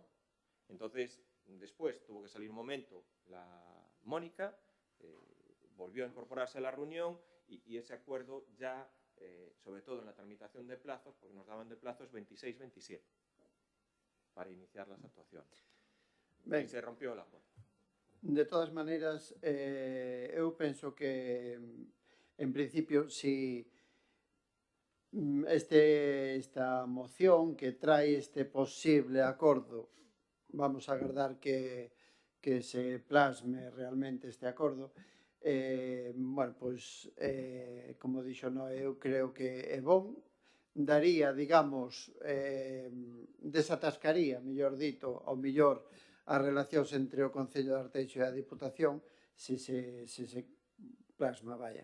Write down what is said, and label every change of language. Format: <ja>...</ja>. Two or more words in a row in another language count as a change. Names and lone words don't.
<es>Entonces, después tuvo que salir un momento la Mónica, volvió a incorporarse a la reunión y ese acuerdo ya, sobre todo en la tramitación de plazos, porque nos daban de plazos 26-27 para iniciar las actuaciones.</es> <gl>Ben, e se rompeu el acuerdo. De todas maneiras, eu penso que,</gl> <es>en principio, si esta moción que trae este</es> <gl>posible acordo, vamos a agardar que se plasme realmente este acordo, bueno, pois, como dixo Noé, eu creo que é bon, daría, digamos, desatascaría, mellor dito, ao mellor, as relacións entre o Concello de Arteixo e a Diputación se se plasma, vaya.</gl>